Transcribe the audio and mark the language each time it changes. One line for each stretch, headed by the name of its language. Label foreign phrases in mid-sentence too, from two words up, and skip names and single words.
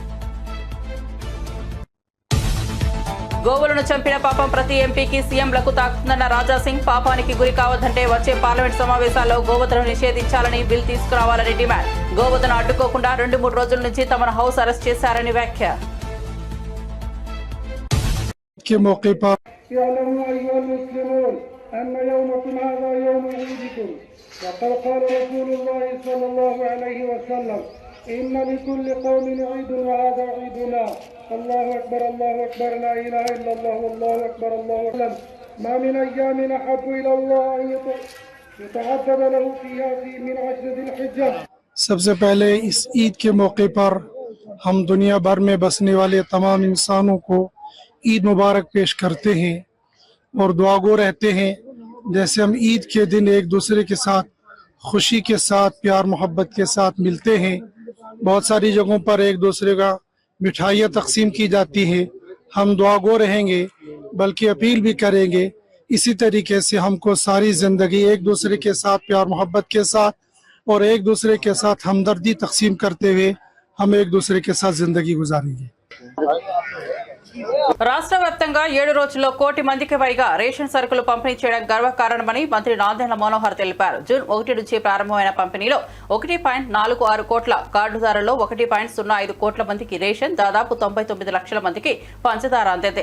Telugu: గోవులను చంపిన పాపం ప్రతి ఎంపీకి, సీఎంలకు తాకుతుందన్న రాజాసింగ్. పాపానికి గురి కావద్దంటే వచ్చే పార్లమెంట్ సమావేశాల్లో గోవధను నిషేధించాలని బిల్ తీసుకురావాలని డిమాండ్. గోవధను అడ్డుకోకుండా 2-3 రోజుల నుంచి తమను హౌస్ అరెస్ట్ చేశారని వ్యాఖ్య.
Hindi: के मौके पर
Arabic: يعلموا أيها المسلمون أن يومكم هذا يوم عيدكم وقد قال رسول الله صلى الله عليه وسلم إن لكل قوم عيد وهذا عيدنا. الله أكبر الله أكبر لا إله إلا الله والله أكبر الله أكبر. ما من أيام أحب إلى الله أن يتعبد له فيها من 10 ذي الحجة.
Hindi: सबसे पहले इस ईद के मौके पर हम दुनिया भर में बसने वाले तमाम इंसानों को ईद मुबारक पेश करते हैं और दुआगो रहते हैं। जैसे हम ईद के दिन एक दूसरे के साथ खुशी के साथ प्यार मोहब्बत के साथ मिलते हैं, बहुत सारी जगहों पर एक दूसरे का मिठाइयाँ तकसीम की जाती हैं। हम दुआगो रहेंगे, बल्कि अपील भी करेंगे इसी तरीके से हमको सारी ज़िंदगी एक दूसरे के साथ प्यार मोहब्बत के साथ और एक दूसरे के साथ हमदर्दी तकसीम करते हुए हम एक दूसरे के साथ ज़िंदगी गुजारेंगे।
Telugu: రాష్ట్ర వ్యాప్తంగా 7 రోజుల్లో 1 కోటి మందికి పైగా రేషన్ సరుకులు పంపిణీ చేయడం గర్వకారణమని మంత్రి నాదెండ్ల మనోహర్ తెలిపారు. జూన్ 1 నుంచి ప్రారంభమైన పంపిణీలో 1.46 కోట్ల కార్డుదారుల్లో 1.05 కోట్ల మందికి రేషన్, దాదాపు 99 లక్షల మందికి పంచదార అందింది.